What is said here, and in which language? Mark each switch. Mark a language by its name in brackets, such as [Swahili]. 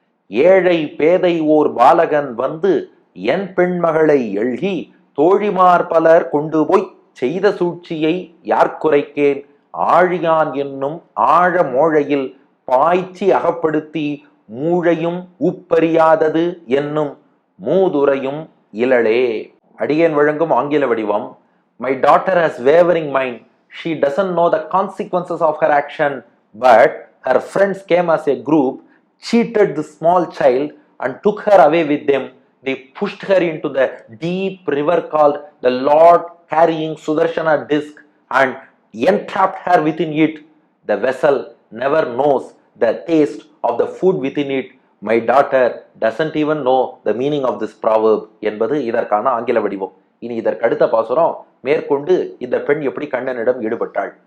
[Tamil] ஏழை பேதை ஓர் பாலகன் வந்து என் பெண்மகளை எழ்கி தோழிமார் பலர் கொண்டு போய் செய்த சூழ்ச்சியை யார்க்குரைக்கேன். ஆழியான் என்னும் ஆழ மோழையில் பாய்ச்சி அகப்படுத்தி மூழையும் உப்பறியாதது என்னும் மூதுரையும் இலளே. அடியேன் வழங்கும் ஆங்கில வடிவம். [English] My daughter has wavering mind. She doesn't know the consequences of her action, but her friends came as a group, cheated the small child and took her away with them. They pushed her into the deep river called the Lord carrying Sudarshana disc and entrapped her within it. The vessel never knows the taste of the food within it. My daughter doesn't even know the meaning of this proverb [Tamil] என்பது இதற்கான ஆங்கில வடிவம். இனி இதற்கு அடுத்த பாசுரம் மேற்கொண்டு இந்த பெண் எப்படி கண்ணனிடம் ஈடுபட்டாள்.